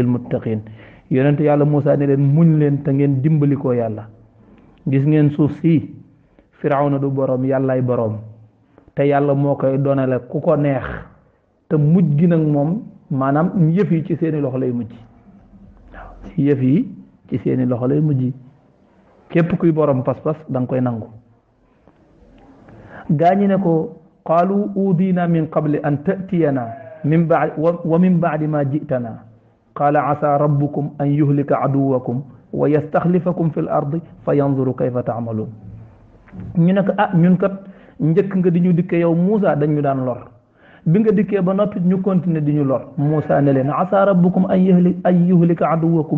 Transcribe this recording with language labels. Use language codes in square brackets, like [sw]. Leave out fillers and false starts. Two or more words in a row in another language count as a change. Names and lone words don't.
[wo] muttaqin yonent yàlla Muusa ne leen muñ leen te ngeen dimbali ko yàlla gis ngeen suuf si firawna du borom yàllaay borom te yàlla moo koy donale ku ko neex te mujj gi nag moom maanaam yëf yi ci seeni loxo lay mujj waaw yëf yi ci seeni loxo lay mujj képp kuy borom pas-pas da nga koy nangu gaañi ne ko [ar] قالوا أوذينا من قبل أن تأتينا من بعد ومن بعد ما جئتنا قال عسى ربكم أن يهلك عدوكم ويستخلفكم في الأرض فينظر كيف تعملون [wo] ñu ne ko ñun kat njëkk nga di ñu dikkee yow Muusa dañ ñu daan lor bi nga dikkee ba noppi ñu continuer di ñu lor Muusa ne leen [ar] عسى ربكم أن يهلك عدوكم